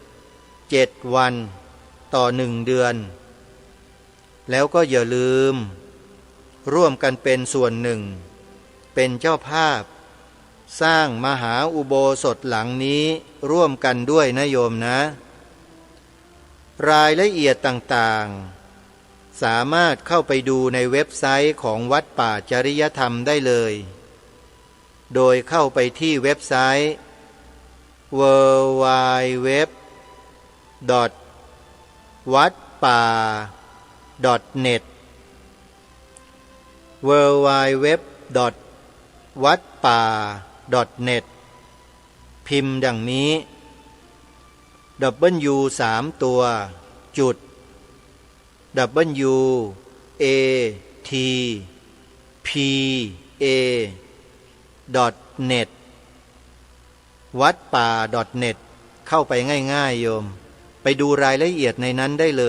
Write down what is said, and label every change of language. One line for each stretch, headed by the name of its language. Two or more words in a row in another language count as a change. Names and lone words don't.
Thai: 7 วันต่อ1 เดือนแล้วก็อย่าลืมร่วมกันเป็นส่วนหนึ่งเป็นเจ้าภาพสร้างมหาอุโบสถหลังนี้ร่วมกันด้วยนะโยมนะรายละเอียดต่างๆสามารถเข้าไปดูในเว็บไซต์ของวัดป่าจริยธรรมได้เลยโดยเข้าไปที่เว็บไซต์ www.wadpa.net www.wadpa.net พิมพ์ดังนี้ W 3 ตัวจุด W A T P A .net วัดป่า .net เข้าไปง่ายๆโยมไปดูรายละเอียดในนั้นได้เลย